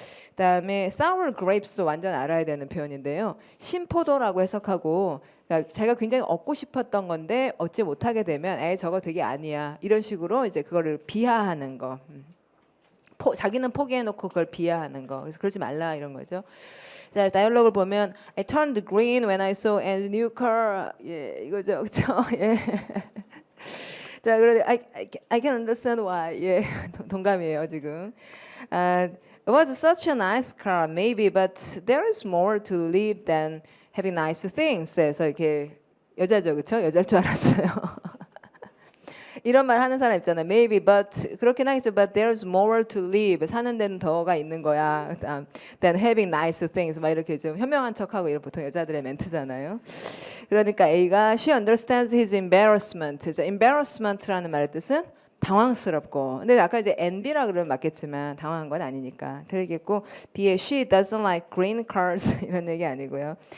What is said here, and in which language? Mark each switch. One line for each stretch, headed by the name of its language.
Korean: 그다음에 sour grapes도 완전 알아야 되는 표현인데요. 신포도라고 해석하고 그러니까 제가 굉장히 얻고 싶었던 건데 얻지 못하게 되면 에이 저거 되게 아니야 이런 식으로 이제 그거를 비하하는 거. 자기는 포기해놓고 그걸 비하하는 거. 그래서 그러지 말라 이런 거죠. 자, 다이얼로그를 보면
English: I turned green when I saw a new car.
Korean: 예, 이거죠, 그렇죠? 예. 자, 그런데
English: I can understand why.
Korean: 예, 동감이에요 지금.
English: It was such a nice car, maybe, but there is more to live than having nice things.
Korean: 그래서 이렇게 여자죠, 그렇죠? 여자일 줄 알았어요. 이런 말 하는 사람 있잖아요.
English: Maybe, but
Korean: 그렇긴 하겠죠.
English: But there's more to live.
Korean: 사는 데는 더가 있는 거야.
English: Than having nice things.
Korean: 막 이렇게 좀 현명한 척하고 이런 보통 여자들의 멘트잖아요. 그러니까 A가
English: she understands his embarrassment.
Korean: embarrassment라는 말의 뜻은 당황스럽고. 근데 아까 이제 envy라 그러면 맞겠지만 당황한 건 아니니까 틀리겠고 B에
English: she doesn't like green cars
Korean: 이런 얘기 아니고요.